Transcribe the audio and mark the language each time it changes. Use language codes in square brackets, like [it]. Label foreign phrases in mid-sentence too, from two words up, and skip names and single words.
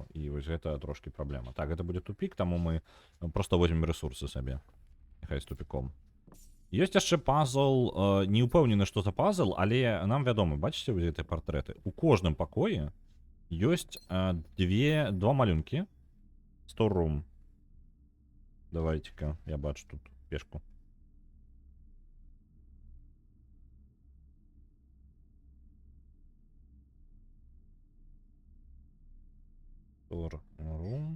[be] І вось гэта трошкі праблема. Так, гэта будзе тупік, таму мы проста возьмем рэсурсы сабе. Няхай з тупіком. Ёсць яшчэ пазл, не ўпэўнены, што за пазл, але нам вядома, бачыце вось гэтыя партрэты? У кожным пакоі ёсць два малюнкі. Storeroom. Давайте-ка, я бачу тут пешку. Storeroom.